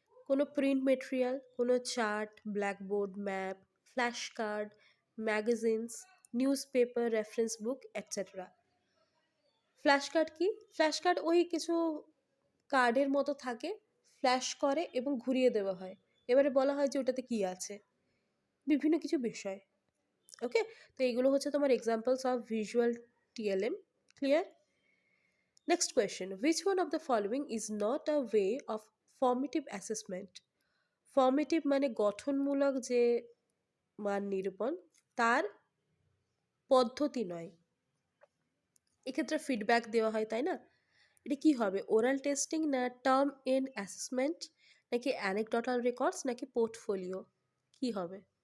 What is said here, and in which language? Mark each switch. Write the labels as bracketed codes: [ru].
[bn] কোনো print material, কোনো chart, blackboard, map, flash card, magazines, news paper, reference বুক etcetera. Flash card কি? Flash card ওই কিছু কার্ডের মতো থাকে, ফ্ল্যাশ করে এবং ঘুরিয়ে দেওয়া হয়, এবারে বলা হয় যে ওটাতে কি আছে, বিভিন্ন কিছু বিষয়। ওকে, তো এইগুলো হচ্ছে তোমার examples of visual TLM. Clear? [en] Next question, which one of the following is not a way of formative assessment? [bn] Formative মানে গঠনমূলক যে মান নিরূপণ, তার পদ্ধতি নয়। এক্ষেত্রে ফিডব্যাক দেওয়া হয়, তাই না? এটা কি হবে? ওরাল টেস্টিং, না টার্ম এন্ড অ্যাসেসমেন্ট, নাকি অ্যানেকডোটাল রেকর্ডস, নাকি পোর্টফোলিও? কি হবে?